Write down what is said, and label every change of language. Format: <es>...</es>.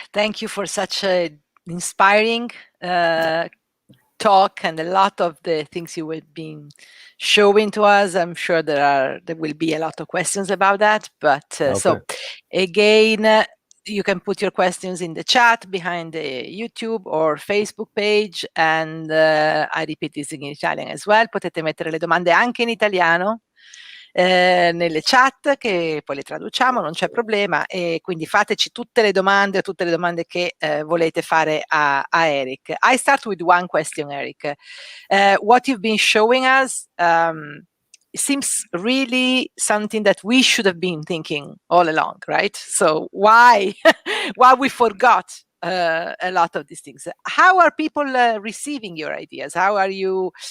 <en>Thank you for such an inspiring talk, and a lot of the things you have been showing to us. I'm sure there will be a lot of questions about that. But so again, you can put your questions in the chat behind the YouTube or Facebook page, and I repeat this in Italian as well.</en> <it>Potete mettere le domande anche in italiano nelle chat, che poi le traduciamo, non c'è problema, e quindi fateci tutte le domande che volete fare a Eric.</it> <en>I start with one question, Eric. What you've been showing us seems really something that we should have been thinking all along, right? So why why we forgot a lot of these things? How are people receiving your ideas? How are you?</en>